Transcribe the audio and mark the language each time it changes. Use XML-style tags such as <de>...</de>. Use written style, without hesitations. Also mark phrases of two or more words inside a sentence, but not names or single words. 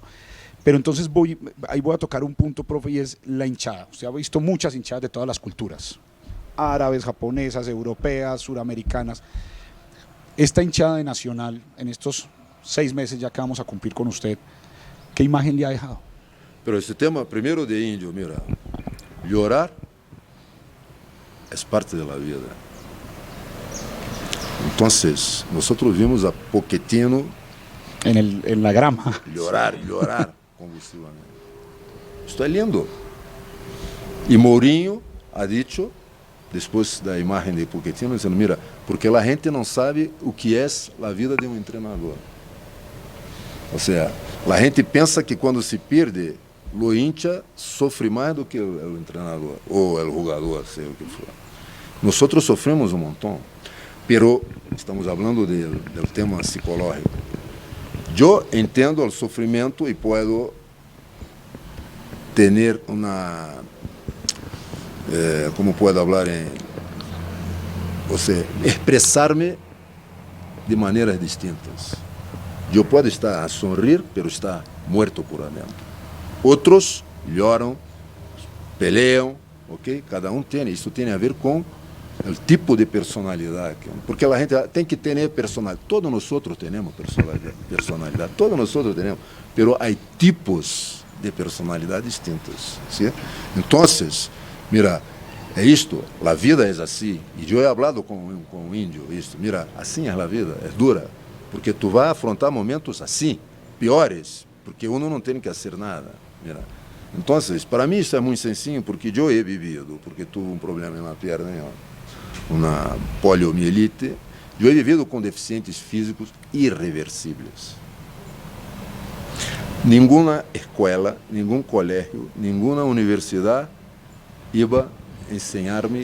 <es>Pero entonces ahí voy a tocar un punto, profe, y es la hinchada. Usted ha visto muchas hinchadas de todas las culturas, árabes, japonesas, europeas, suramericanas. Esta hinchada de Nacional, en estos 6 meses ya que vamos a cumplir con usted, ¿qué imagen le ha dejado?</es> <pt>Pero esse tema, primeiro de Índio,</pt> <es>mira, llorar</es> <pt>é parte da vida. Então, nós vimos a Pochettino</pt> <es>en la grama. Llorar convulsivamente.</es> <pt>Isto é lindo.</pt> <es>E Mourinho ha dicho,</es> <pt>depois da imagem de Pochettino, dizendo, mira, porque a gente não sabe o que é a vida de um treinador. Ou seja, a gente pensa que quando se perde, o hincha sofre mais do que o treinador, ou o jogador, sei o que for. Nós sofremos um montão, pero estamos falando do tema psicológico. Eu entendo o sofrimento e posso ter uma, como posso falar ou seja, expressar-me de maneiras distintas. Eu posso estar a sorrir,</pt> <es>pero estar muerto por dentro.</es> <pt>Outros lloram, peleam, ok? Cada tem. Isso tem a ver com o tipo de personalidade. Porque a gente tem que ter personalidade. Todos nós temos personalidade. Todos nós temos. Pero há tipos de personalidade distintas. ¿Sí? Então, mira, é isto. A vida é assim. E eu</pt> <es>he hablado</es> <pt>com o Índio isto. Mira, assim é a vida. É dura. Porque tu vai afrontar momentos assim, piores. Porque uno não tem que fazer nada.</pt> <es>Mira, Entonces, para mí</es> <pt>isso é muito sencillo porque eu</pt> <es>he vivido,</es> <pt>porque tuve um problema na perna, uma poliomielite. Eu</pt> <es>he vivido</es> <pt>com deficientes físicos irreversíveis. Nenhuma escola, nenhum colégio, nenhuma universidade iba a ensinar-me</pt>